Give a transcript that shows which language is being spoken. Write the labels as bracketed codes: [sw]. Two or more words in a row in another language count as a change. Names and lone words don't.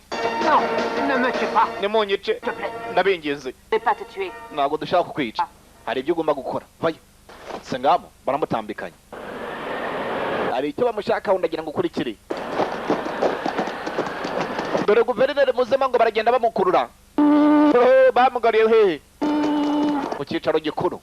[fr] Non, ne me tue pas. [rw] Nimunyice ndabinginze. [fr] Je vais pas te tuer. [rw] Ntabwo dushaka kukwica. Hari ibyo ugomba gukora. Vayo. Se ngabo baramutambikanye. Hari icyo bamushakaho ndagira ngo ukurikire. Dore guverineri muzima ngo baragenda bamukurura. Bamugariye hehe? Ku cyicaro gikuru.